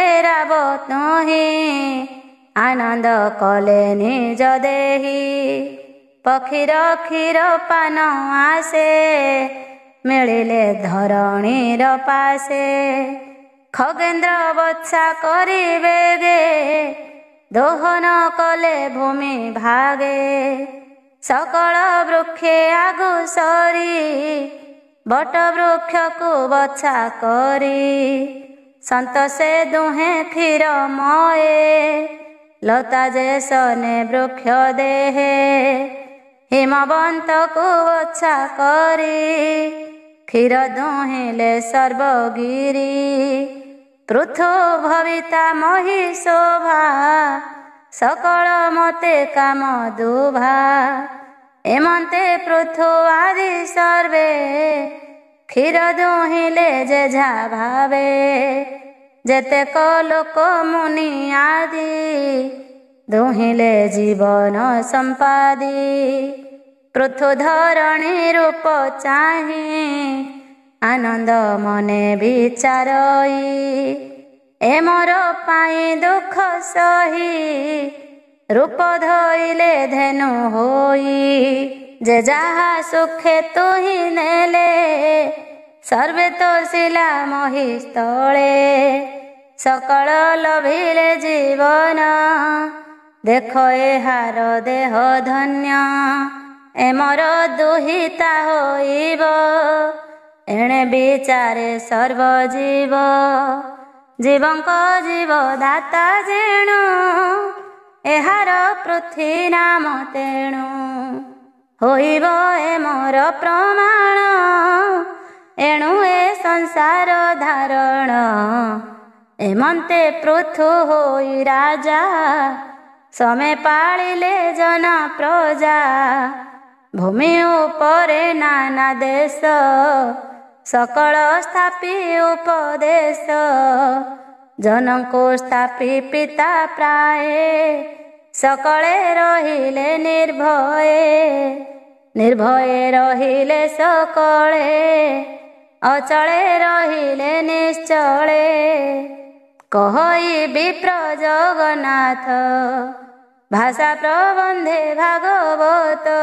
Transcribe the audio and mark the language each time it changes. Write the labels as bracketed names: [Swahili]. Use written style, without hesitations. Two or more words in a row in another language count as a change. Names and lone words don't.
[Odia] ରାବ ତୁହି ଆନନ୍ଦ କଲେ ନିଜ ଦେହି ପକ୍ଷୀର କ୍ଷୀର ପାନ ଆସେ ମିଳିଲେ ଧରଣୀର ପାଶେ ଖଗେନ୍ଦ୍ର ବତ୍ସା କରିବେ ଗେ ଦୋହନ କଲେ ଭୂମି ଭାଗେ ସକଳ ବୃକ୍ଷେ ଆଗୁ ସରି ବଟ ବୃକ୍ଷ କୋ ବଛା କରି ସନ୍ତୋଷେ ଦୁହେ କ୍ଷୀର ମୟେ ଲତା ଯେ ସନେ ବୃକ୍ଷ ଦେହେ ହିମବନ୍ତ କୋ ବଛା କରି କ୍ଷୀର ଦୁହିଲେ ସର୍ବଗିରି ପୃଥୁ ଭବିତା ମହୀ ଶୋଭା ସକଳ ମତେ କାମ ଦୁଭା ଏମନ୍ତେ ପୃଥୁ ଆଦି ସର୍ବେ କ୍ଷୀର ଦୁହିଲେ ଯେଝା ଭାବେ ଯେତେକ ଲୋକ ମୁନି ଆଦି ଦୁହିଲେ ଜୀବନ ସମ୍ପାଦି ପୃଥୁ ଧରଣୀ ରୂପ ଚାହି ଆନନ୍ଦ ମନେ ବିଚାରଇ ଏ ମୋର ପାଇ ଦୁଖ ସହି ରୂପ ଧଇଲେ ଧେନୁ ହୋଇ ଯେ ଯାହା ସୁଖେ ତୁହି ନେଲେ ସର୍ବେ ତୋ ଶିଳା ମୋହି ସ୍ଥଳେ ସକଳ ଲଭିଲେ ଜୀବନ ଦେଖ ଏହାର ଦେହ ଧନ୍ୟ ଏ ମୋର ଦୁହିତା ହୋଇବ ଏଣେ ବିଚାରେ ସର୍ବଜୀବ ଜୀବଙ୍କ ଜୀବ ଦାତା ଯେଣୁ ଏହାର ପୃଥ୍ୱୀ ନାମ ତେଣୁ ହୋଇବ ଏ ମୋର ପ୍ରମାଣ ଏଣୁ ଏ ସଂସାର ଧାରଣ ଏମନ୍ତେ ପୃଥୁ ହୋଇ ରାଜା ସମେ ପାଳିଲେ ଜନ ପ୍ରଜା ଭୂମି ଉପରେ ନାନା ଦେଶ ସକଳ ସ୍ଥାପି ଉପଦେଶ ଜନକୋ ସ୍ଥାପି ପିତା ପ୍ରାୟ ସକଳେ ରହିଲେ ନିର୍ଭୟେ ନିର୍ଭୟେ ରହିଲେ ସକଳେ ଅଚଳେ ରହିଲେ ନିଶ୍ଚଳେ କହଇ ବିପ୍ର ଜଗନ୍ନାଥ ଭାଷା ପ୍ରବନ୍ଧେ ଭାଗବତ